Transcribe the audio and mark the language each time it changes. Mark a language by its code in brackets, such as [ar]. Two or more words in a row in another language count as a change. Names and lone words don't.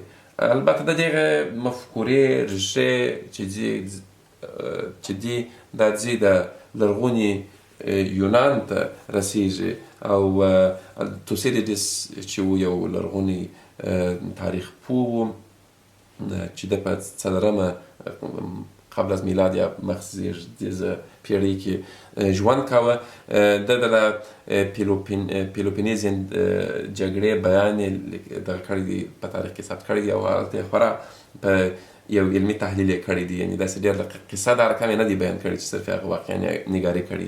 [ps] البته د دغه مفکورې ریښې چې دي دا ځي د لرغوني یونان ته رسیږي، او توسیدیډس چې و یو لرغونی تاریخ پوه و چې د په 4مه [fa] قبل از میلاد [ps] یا مخزیږدیزه پیړۍ کې ژوند کاوه. د پیلوپینیزین جګړې بیان یې دغه کړی دی، په تاریخ کې ثبت کړی دی، او هلته یې خورا په یو علمي تحلیل یې کړی دی، یعنې داسې ډېر قصه دا رقم یې نه دی بیان کړی چې صرف هغه واقعا نګاري کړي.